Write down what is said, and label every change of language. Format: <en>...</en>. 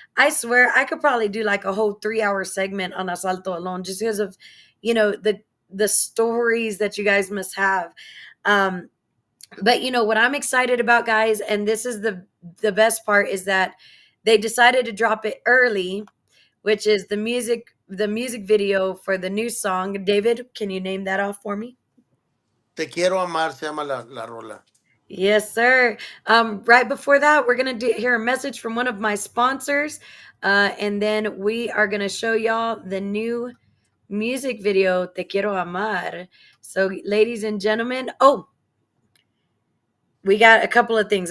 <en>I swear I could probably do like a whole 3 hour segment on Asalto alone just because of, the stories that you guys must have. Um, but what I'm excited about, guys, and this is the best part is that they decided to drop it early, which is the music video for the new song. David, can you name that off for me?</en> <es>Te quiero amar, se llama la rola.</es> <en>Yes, sir. Right before that, we're gonna hear a message from one of my sponsors, and then we are gonna show y'all the new music video "Te Quiero Amar." So, ladies and gentlemen, we got a couple of things.</en>